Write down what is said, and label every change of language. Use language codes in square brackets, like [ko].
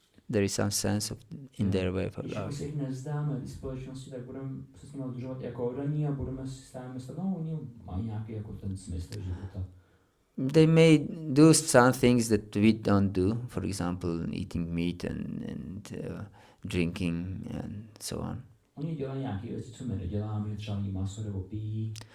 [en] There is some sense in their way of life. [cs] Když si jich nevzdáme v společnosti, tak budeme se s nimi udržovat jako oddaní a budeme si stále myslet, no oni mají nějaký jako ten smysl života. [en] They may do some things that we don't do, for example, eating meat and drinking and so on. [cs] Oni dělají nějaké věci, co my neděláme, třeba jí maso nebo pijí.